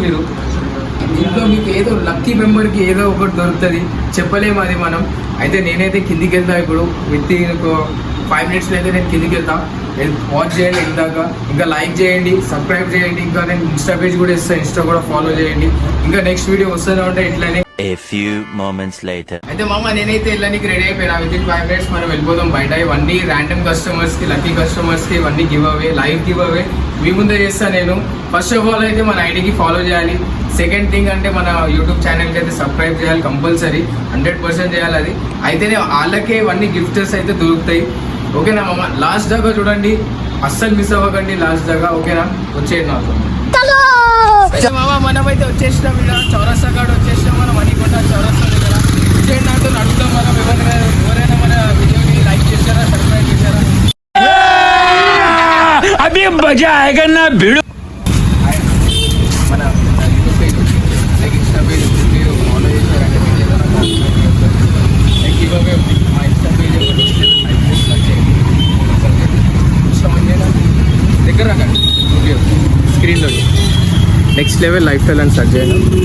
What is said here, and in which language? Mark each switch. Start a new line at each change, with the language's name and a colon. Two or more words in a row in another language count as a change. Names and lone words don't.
Telugu: మీరు దీంట్లో మీకు ఏదో లక్కీ మెంబర్కి ఏదో ఒకటి దొరుకుతుంది, చెప్పలేము అది మనం. అయితే నేనైతే కిందికి వెళ్తా ఇప్పుడు. విత్ ఒక 5 minutes అయితే నేను కిందికి వెళ్తా. వాచ్ చేయండి ఇందాక, ఇంకా లైక్ చేయండి, సబ్స్క్రైబ్ చేయండి. ఇంకా నేను ఇన్స్టా పేజ్ కూడా ఇస్తాను, ఇన్స్టా కూడా ఫాలో చేయండి. ఇంకా
English: next video
Telugu: వస్తూనే ఉంటాయి ఇట్లానే.
English: A few moments later.
Telugu: అయితే మామ నేనైతే వెళ్ళడానికి రెడీ అయిపోయినా.
English: with in
Telugu: 5 minutes మనం వెళ్ళిపోదాం బయట. ఇవన్నీ
English: random customers
Telugu: కి,
English: lucky customers
Telugu: కి ఇవన్నీ
English: give away, live give away
Telugu: మీ ముందే చేస్తాను నేను.
English: first of all
Telugu: అయితే మన ఐడికి ఫాలో చేయాలి.
English: second thing
Telugu: అంటే మన యూట్యూబ్ ఛానల్కి అయితే సబ్స్క్రైబ్ చేయాలి కంపల్సరీ, 100% చేయాలి అది. అయితేనే వాళ్ళకే ఇవన్నీ గిఫ్ట్స్ అయితే దొరుకుతాయి. ఓకేనా మామ? లాస్ట్ దాకా చూడండి, అస్సలు మిస్ అవ్వకండి లాస్ట్ దాకా. ఓకేనా? వచ్చేయండి నాతో. మామ మనమైతే వచ్చేసినాం. ఇక్కడ చౌరస్తా కాడ వచ్చేసినాం మనం, మణికొండ చౌరస్తా దగ్గర. వచ్చేయండి నాతో, అడుగుతాం మనం ఎవరైనా మన వీడియోని లైక్ చేశారా, సబ్స్క్రైబ్ చేశారా.
Hindi: अभी मजा आएगा ना भिड़ो.
Telugu: మన యూట్యూబ్ పేజ్ లైక్ ఇన్స్టా పేజ్ మీరు ఫాలో చేశారంటే మీకు ఏదైనా లైక్ ఇవ్వవే ఉంది. మా ఇన్స్టా పేజ్ దగ్గర రాకండి, స్క్రీన్లో నెక్స్ట్ లెవెల్ లైఫ్ స్టైల్ అని సెర్చ్ చేయండి.